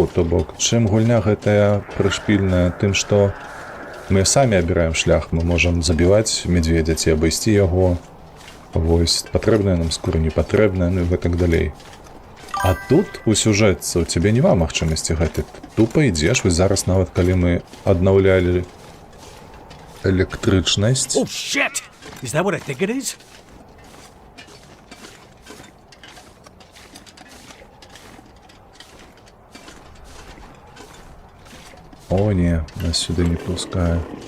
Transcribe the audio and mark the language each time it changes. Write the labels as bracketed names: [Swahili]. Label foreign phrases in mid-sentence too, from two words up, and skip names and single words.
[Belarusian] То бок, чым гульня гэтая прышпільная тым, што мы самі абіраем шлях, мы можам забіваць медведя ці абысці яго. Вось, патрэбная нам скура, не патрэбная, ну і гэтак далей. А тут у сюжэтцы у цябе няма магчымасці гэтай. Тупа ідзеш, вось зараз нават калі мы аднаўлялі электрычнасць. [English] Oh shit! Is that what I think it is? [Belarusian] О, не, нас сюды не пускае.